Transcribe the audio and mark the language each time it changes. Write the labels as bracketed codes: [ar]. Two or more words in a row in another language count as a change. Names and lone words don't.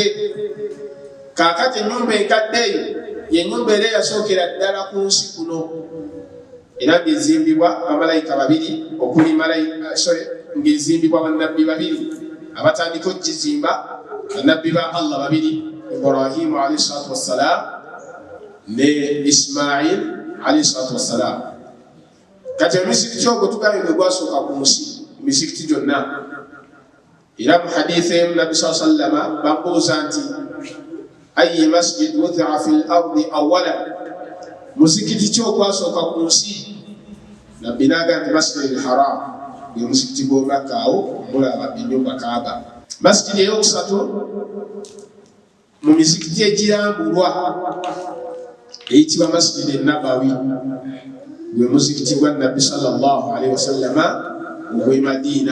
[lg] Kaakati ennyumba enkadde eyo y'ennyumba era yasookera ddala ku nsi kuno, era ng'ezimbibwa bamalayika babiri, okuli ng'ezimbibwa bannabbi babiri abatandika okugizimba, bannabbi ba Allah babiri, Ibrahimu [ar] عليه الصلاة والسلام [lg] ne Ismail [ar] عليه الصلاة والسلام. [lg] Kati emizikiti ogwo tugambye gwe gwasooka ku nsi emizikiti gyonna. Era mu hadithi emu Nabbi [ar] صلى الله عليه وسلم [lg] bamubuuza nti [ar] أي مسجد وضع في الأرض أولا, [lg] muzikiti ki ogwasooka ku nsi? Nabbi n'agamba nti Masjidul Haram, gwe muzikiti gw'e Makka, awo mulaba ennyumba Kaaba. Masjidi eyokusatu mu mizikiti egirambulwa eyitibwa Masjidi Nabawi, gwe muzikiti gwa Nabbi [ar] صلى الله عليه وسلم [lg] ogw'e Madiina.